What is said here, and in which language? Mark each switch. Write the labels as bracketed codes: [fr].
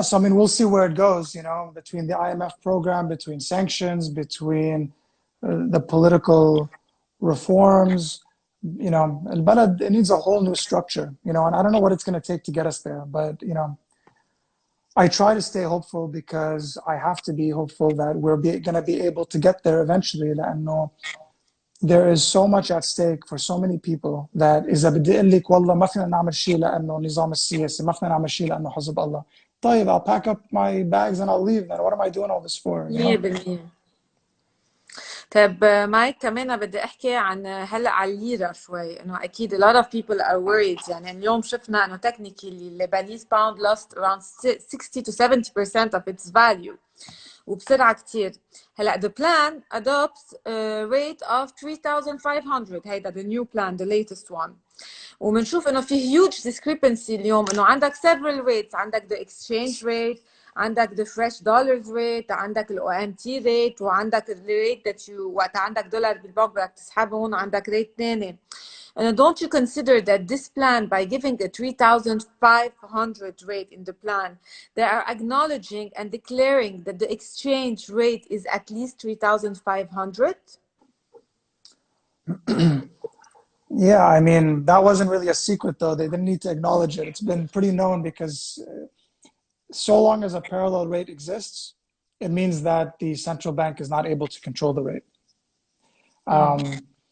[en] So, I mean, we'll see where it goes, between the IMF program, between sanctions, between the political reforms. [ar] البلد, [en] it needs a whole new structure, and I don't know what it's going to take to get us there. But, I try to stay hopeful because I have to be hopeful that we're going to be able to get there eventually. [ar] لأنه [en] there is so much at stake for so many people that [ar] إذا بدي أقول لك والله ما فينا نعمل شيء لأنه النظام السياسي، ما فينا نعمل شيء لأنه حزب الله. طيب, [en] I'll pack up my bags and I'll leave. Then what am I doing all this for? 100%. [ar] طيب مايك، كمان بدي احكي عن هلا على الليره شوي، انه اكيد [en] a lot of people are worried. [ar] يعني اليوم شفنا انه [en] technically Lebanese pound lost around 60 to 70% of its value [ar] وبسرعه كتير. هلا [en] the plan adopts a rate of 3500. [ar] هيدا [en] the new plan, the latest one. [ar] وبنشوف انه في [en] huge discrepancy [ar] اليوم، انه عندك [en] several rates. [ar] عندك [en] the exchange rate، [ar] عندك [en] the fresh dollars rate، [ar] عندك ال [en] OMT rate، [ar] وعندك ال [en] rate that you [ar] وقت عندك دولار بالبنك بدك تسحبه هون عندك rate تاني. [en] And don't you consider that this plan, by giving a 3,500 rate in the plan, they are acknowledging and declaring that the exchange rate is at least 3,500? Yeah, I mean, that wasn't really a secret, though. They didn't need to acknowledge it. It's been pretty known because so long as a parallel rate exists, it means that the central bank is not able to control the rate.